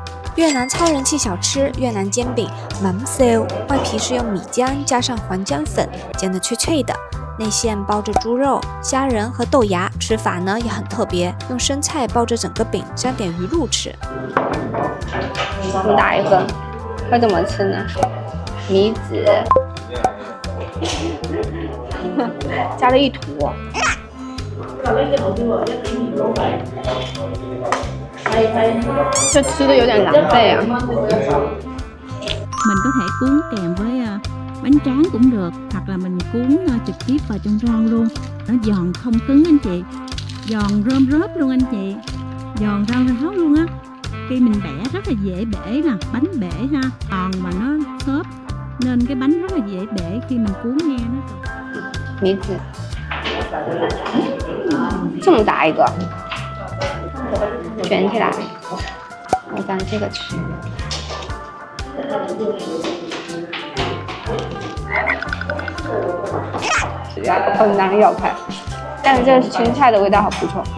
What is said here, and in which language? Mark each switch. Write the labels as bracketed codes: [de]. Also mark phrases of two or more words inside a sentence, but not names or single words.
[zh] 越南超人气小吃越南煎饼 [vi] mắm xeo， [zh] 外皮是用米浆加上黄姜粉煎得脆脆的，内馅包着猪肉、虾仁和豆芽，吃法呢也很特别，用生菜包着整个饼，沾点鱼露吃。这么大一份，要怎么吃呢？米纸，加了一坨。这吃的有點狼狽啊！ [vi] Mình có thể cuốn kèm với bánh tráng cũng được, hoặc là mình cuốn trực tiếp vào trong rau luôn. Nó giòn không cứng anh chị, giòn rơm rớp luôn anh chị, giòn rau ráo luôn á. Khi mình bẻ rất là dễ bể nè, bánh bể ha, giòn mà nó xốp nên cái bánh rất là dễ bể khi mình cuốn nghe nó. [zh] 米纸，这么大一个，卷起来，我蘸这个吃。很难咬开，但是这个青菜的味道好不错。